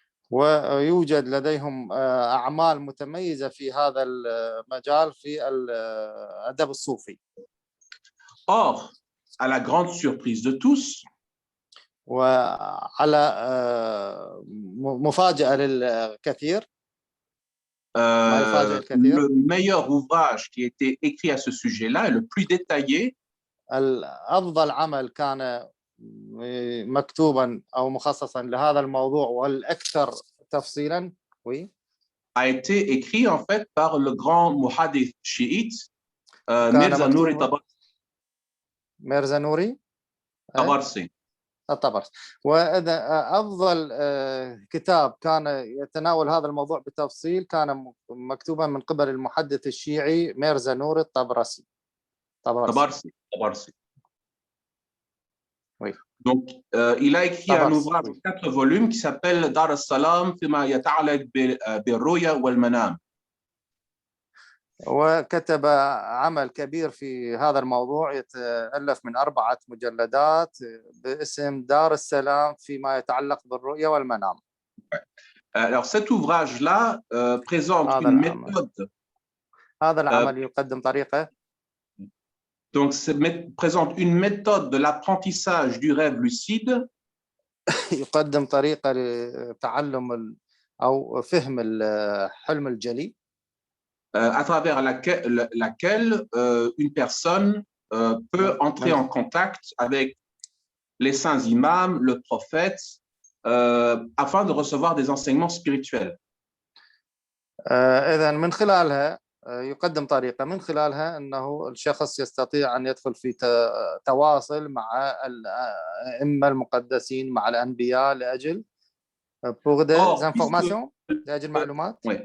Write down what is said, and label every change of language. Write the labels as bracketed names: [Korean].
[Arabic] ويوجد لديهم اعمال متميزه في هذا المجال في الادب الصوفي. [French] Or, à la grande surprise de tous, [Arabic] وعلى مفاجأة للكثير [French] le meilleur ouvrage qui a été écrit à ce sujet-là, et le plus détaillé, [Arabic] أفضل عمل كان مكتوبا أو مخصصا لهذا الموضوع والأكثر تفصيلا [French] a été écrit en fait par le grand muhaddith chiite Mirza Nouri Tabarsi. Tabarsi. [Arabic] الطبرس. وإذا أفضل كتاب كان يتناول هذا الموضوع بتفصيل كان مكتوبا من قبل المحدث الشيعي ميرزا نور الطبرسي. [French] Tabarsi. Oui. Donc, il a écrit un ouvrage de 4 volumes qui s'appelle Dar as-Salam فيما يتعلق بالرؤيا والمنام. [Arabic] وكتب عمل كبير في هذا الموضوع يتألف من 4 مجلدات باسم دار السلام فيما يتعلق بالرؤيا والمنام. [French] Alors cet ouvrage-là présente une méthode. [Arabic] هذا العمل يقدم طريقة. [French] Donc présente une méthode de l'apprentissage du rêve lucide. [Arabic] يقدم طريقة لتعلم أو فهم الحلم الجلي. [French] À travers laquelle une personne peut entrer en contact avec les saints imams, le prophète, afin de recevoir des enseignements spirituels. [Arabic] إذن من خلالها يقدم طريقة من خلالها أنه الشخص يستطيع أن يدخل في تواصل مع الأئمة المقدسين مع الأنبياء لأجل [French] pour des informations [Arabic] لأجل معلومات.